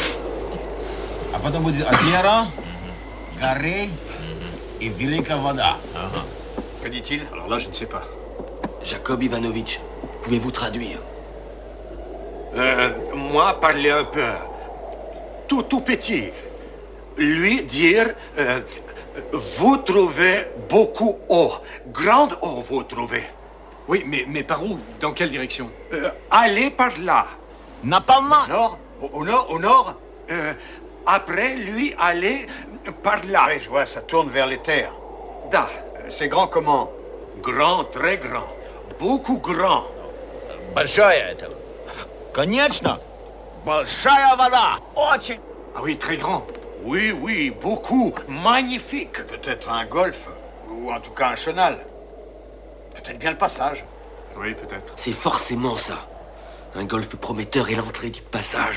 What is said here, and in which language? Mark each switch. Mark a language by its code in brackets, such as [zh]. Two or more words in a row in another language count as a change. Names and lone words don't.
[ru] А потом будет озеро, горы и великая вода. [fr] Que dit-il? Alors là, je ne sais pas. Jacob Ivanovitch, pouvez-vous traduire? Moi, parler un peu. Tout petit. Lui dire, vous trouvez beaucoup eau. Grande eau, vous trouvez. Oui, mais par où? Dans quelle direction? Allez par là. [ru] Напалма. [fr] Nord? Au nord? Au nord? Après, lui, allez par là. Oui, je vois, ça tourne vers les terres. [ru] Da. [fr] C'est grand comment? Grand, très grand. Beaucoup grand. [ru] Большое это. Конечно. Большая вода. Очень. [fr] Ah oui, très grand. Oui, oui, beaucoup. Magnifique. Peut-être un golfe, ou en tout cas un chenal. Peut-être bien le passage. Oui, peut-être. C'est forcément ça. Un golfe prometteur et l'entrée du passage.